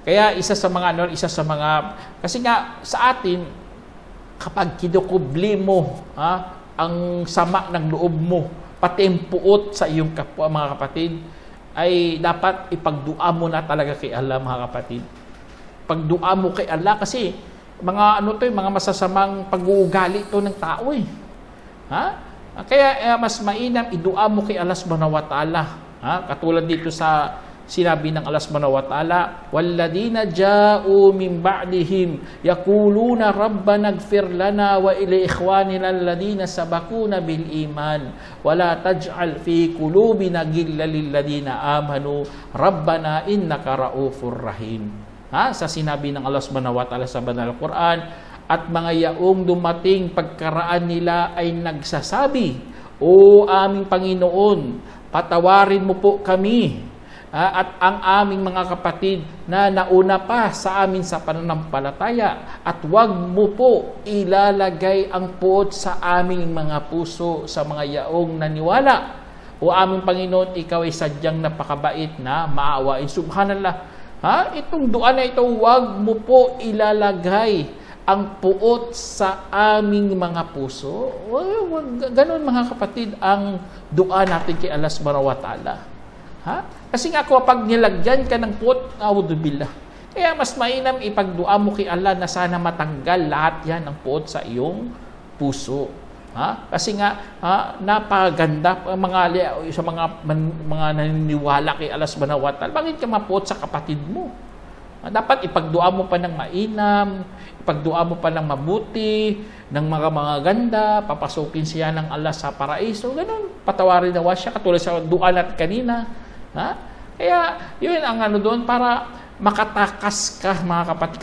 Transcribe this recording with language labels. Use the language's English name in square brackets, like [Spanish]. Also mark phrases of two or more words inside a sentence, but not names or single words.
[Filipino] Kaya, isa sa mga, kasi nga, sa atin, kapag kinukubli mo, ang sama ng loob mo, pati ang puot sa iyong kapwa, mga kapatid, ay dapat ipagdua mo na talaga kay Allah, mga kapatid. Pagdua mo kay Allah kasi mga mga masasamang pag-uugali to ng tao Kaya mas mainam idua mo kay Allah [Arabic] subhanahu wa ta'ala. [Filipino] Katulad dito sa sinabi ng Allah [Arabic] سبحانه وتعالى والذين جاءوا من بعدهم يقولون ربنا اغفر لنا ولإخواننا الذين سبقونا بالإيمان ولا تجعل في قلوبنا غلا للذين آمنوا ربنا إنك رءوف رحيم. [Filipino] Sa sinabi ng Allah [Arabic] subhanahu wa ta'ala [Filipino] sa banal Quran, at mga yaong dumating pagkaraan nila ay nagsasabi, O aming Panginoon, patawarin mo po kami at ang aming mga kapatid na nauna pa sa amin sa pananampalataya, at huwag mo po ilalagay ang puot sa aming mga puso sa mga yaong naniwala. O aming Panginoon, ikaw ay sadyang napakabait na maawain. Subhanallah. Itong dua na ito, huwag mo po ilalagay ang puot sa aming mga puso. Ganon, mga kapatid, ang dua natin kay Allah [Arabic] subhanahu wa ta'ala. [Filipino] Kasi nga kapag nilagyan ka ng puot, audubillah. Kaya mas mainam ipagdua mo kay Allah na sana matanggal lahat yan ng puot sa iyong puso. Kasi nga napaganda sa mga naniniwala kay Allah [Arabic] subhanahu wa ta'ala. [Filipino] Bakit ka mapuot sa kapatid mo? Dapat ipagdua mo pa ng mainam, ipagdua mo pa ng mabuti, ng mga ganda, papasukin siya ng Allah sa paraiso, ganun, patawarin na siya, katulad sa dua natin kanina. Kaya yun ang doon, para makatakas ka, mga kapatid.